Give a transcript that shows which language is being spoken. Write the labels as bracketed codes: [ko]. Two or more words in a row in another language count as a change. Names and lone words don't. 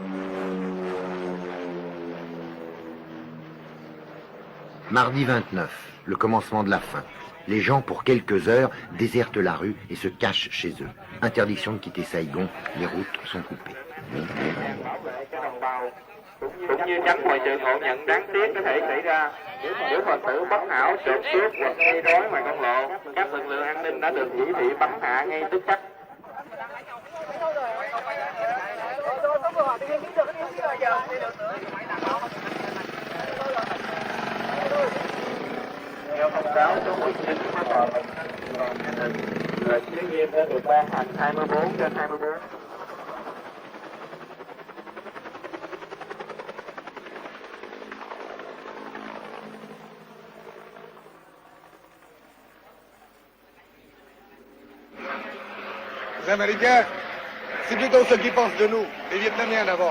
[fr] Mardi 29. le commencement de la fin. Les gens, pour quelques heures, désertent la rue et se cachent chez eux. Interdiction de quitter Saigon, les routes sont coupées. [vi] Cũng như tránh mọi sự ngộ nhận đáng tiếc có thể xảy ra nếu Phật tử bất hảo trộm cướp hoặc gây rối ngoài công lộ. Các lực lượng an ninh đã được chỉ thị bắn hạ ngay tức khắc. Theo thông cáo số 19 của Tòa An ninh, lệnh giới nghiêm đã được ban hành 24/24. [fr] Les Américains, c'est plutôt ceux qui pensent de nous, les Vietnamiens d'abord.